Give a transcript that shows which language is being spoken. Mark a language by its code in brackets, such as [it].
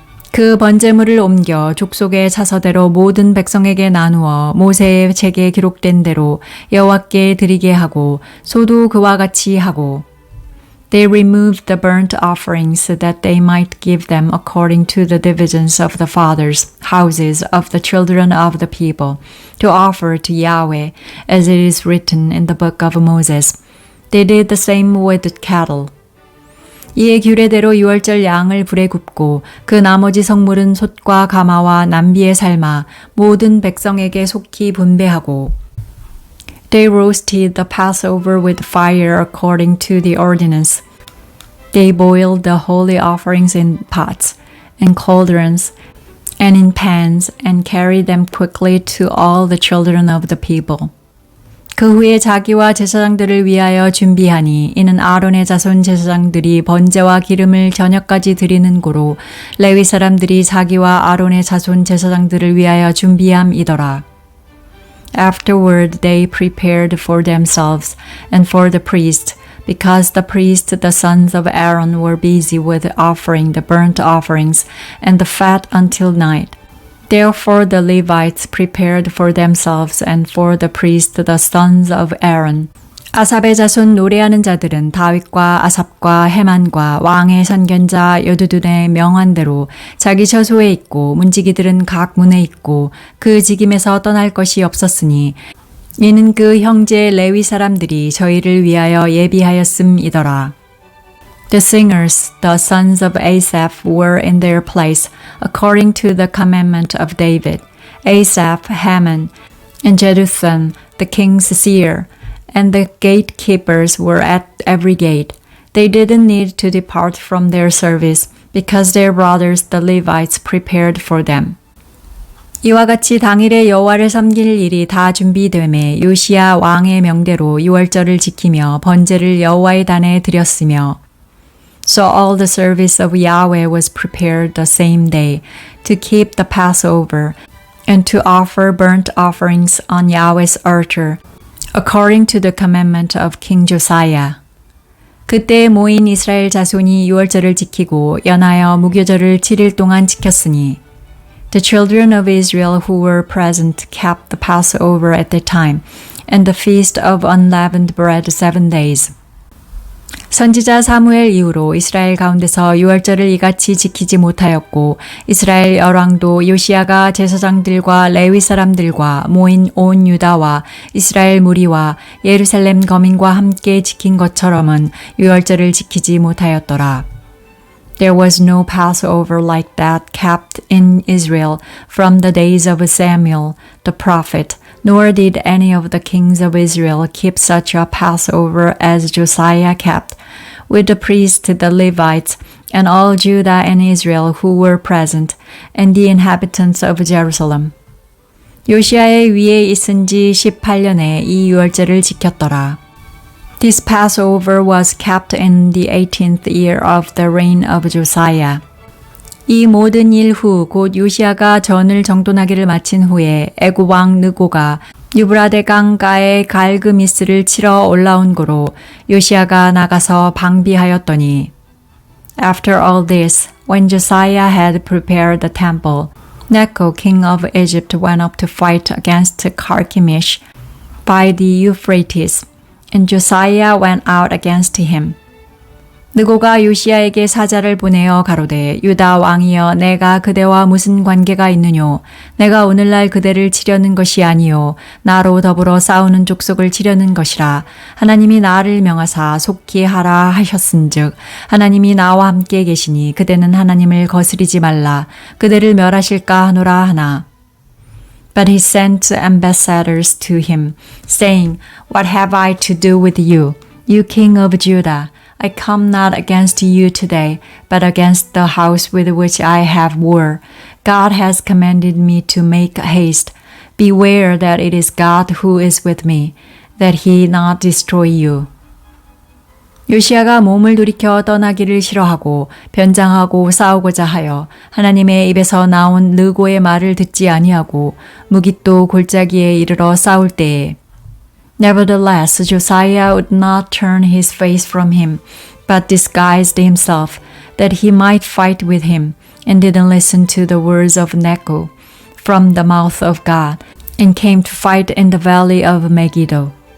[ko] 그 번제물을 옮겨 족속의 자서대로 모든 백성에게 나누어 모세의 책에 기록된 대로 여호와께 드리게 하고 소도 그와 같이 하고 [en] They removed the burnt offerings so that they might give them according to the divisions of the fathers' houses of the children of the people, to offer to Yahweh, as it is written in the book of Moses. They did the same with the cattle. [ko] 이에 규례대로 유월절 양을 불에 굽고 그 나머지 성물은 솥과 가마와 남비에 삶아 모든 백성에게 속히 분배하고 [en] They roasted the Passover with fire according to the ordinance. They boiled the holy offerings in pots and cauldrons and in pans and carried them quickly to all the children of the people. [ko] 그 후에 자기와 제사장들을 위하여 준비하니 이는 아론의 자손 제사장들이 번제와 기름을 저녁까지 드리는 고로 레위 사람들이 자기와 아론의 자손 제사장들을 위하여 준비함이더라. [en] Afterward they prepared for themselves and for the priest, because the priest, the sons of Aaron, were busy with offering the burnt offerings and the fat until night. Therefore the Levites prepared for themselves and for the priest, the sons of Aaron. [ko] 아삽의 자손 노래하는 자들은 다윗과 아삽과 헤만과 왕의 선견자 여두둔의 명한대로 자기 처소에 있고 문지기들은 각 문에 있고 그 직임에서 떠날 것이 없었으니 이는 그 형제 레위 사람들이 저희를 위하여 예비하였음이더라. [en] The singers, the sons of Asaph, were in their place, according to the commandment of David. Asaph, Heman, and Jeduthun, the king's seer, and the gatekeepers were at every gate. They didn't need to depart from their service, because their brothers, the Levites, prepared for them. [ko] 이와 같이 당일에 여호와를 섬길 일이 다 준비되매 요시야 왕의 명대로 유월절을 지키며 번제를 여호와의 단에 드렸으며 [en] So all the service of Yahweh was prepared the same day to keep the Passover and to offer burnt offerings on Yahweh's altar according to the commandment of King Josiah. [ko] 그때 모인 이스라엘 자손이 유월절을 지키고 연하여 무교절을 7일 동안 지켰으니 [en] The children of Israel who were present kept the Passover at that time and the feast of unleavened bread 7 days. [ko] 선지자 사무엘 이후로 이스라엘 가운데서 유월절을 이같이 지키지 못하였고 이스라엘 열왕도 요시야가 제사장들과 레위 사람들과 모인 온 유다와 이스라엘 무리와 예루살렘 거민과 함께 지킨 것처럼은 유월절을 지키지 못하였더라. [en] There was no Passover like that kept in Israel from the days of Samuel the prophet, nor did any of the kings of Israel keep such a Passover as Josiah kept, with the priests, the Levites, and all Judah and Israel who were present, and the inhabitants of Jerusalem. [ko] 요시야의 위에 있은 지 18년에 이 유월절을 지켰더라. [en] This Passover was kept in the 18th year of the reign of Josiah. [ko] 이 모든 일 후 곧 요시야가 전을 정돈하기를 마친 후에 애굽 왕 느고가 유브라데 강가에 갈그미스를 치러 올라온 고로 요시야가 나가서 방비하였더니 [en] After all this, when Josiah had prepared the temple, Necho, king of Egypt, went up to fight against Carchemish by the Euphrates, and Josiah went out against him. [ko] 느고가 요시야에게 사자를 보내어 가로되 유다 왕이여 내가 그대와 무슨 관계가 있느뇨 내가 오늘날 그대를 치려는 것이 아니요 나로 더불어 싸우는 족속을 치려는 것이라 하나님이 나를 명하사 속히 하라 하셨은즉 하나님이 나와 함께 계시니 그대는 하나님을 거스리지 말라 그대를 멸하실까 하노라 하나 [en] But he sent ambassadors to him, saying, What have I to do with you, you king of Judah? I come not against you today, but against the house with which I have war. God has commanded me to make haste. Beware that it is God who is with me, that he not destroy you. [ko] 요시야가 몸을 돌이켜 떠나기를 싫어하고 변장하고 싸우고자 하여 하나님의 입에서 나온 느고의 말을 듣지 아니하고 무깃도 골짜기에 이르러 싸울 때에 [en] Nevertheless, Josiah would not turn his face from him, but disguised himself, that he might fight with him, and didn't listen to the words of Necho from the mouth of God, and came to fight in the valley of Megiddo.